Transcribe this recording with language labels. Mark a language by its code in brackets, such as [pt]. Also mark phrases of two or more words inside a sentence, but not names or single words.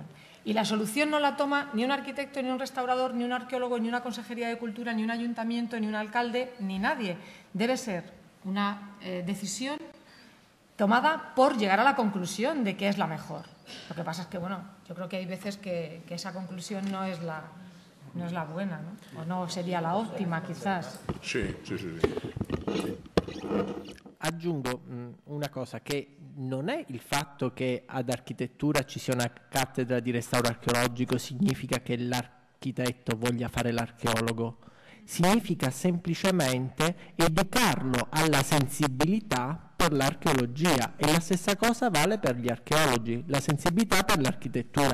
[es] Y la solución no la toma ni un arquitecto, ni un restaurador, ni un arqueólogo, ni una consejería de cultura, ni un ayuntamiento, ni un alcalde, ni nadie. Debe ser una decisión tomada por llegar a la conclusión de que es la mejor. Lo que pasa es que, bueno, yo creo que hay veces que esa conclusión no es la buena, ¿no? O no sería la óptima, quizás. Sí. [it] Aggiungo una cosa, che non è il fatto che ad architettura ci sia una cattedra di restauro archeologico significa che l'architetto voglia fare l'archeologo, significa semplicemente educarlo alla sensibilità per l'archeologia, e la stessa cosa vale per gli archeologi, la sensibilità per l'architettura.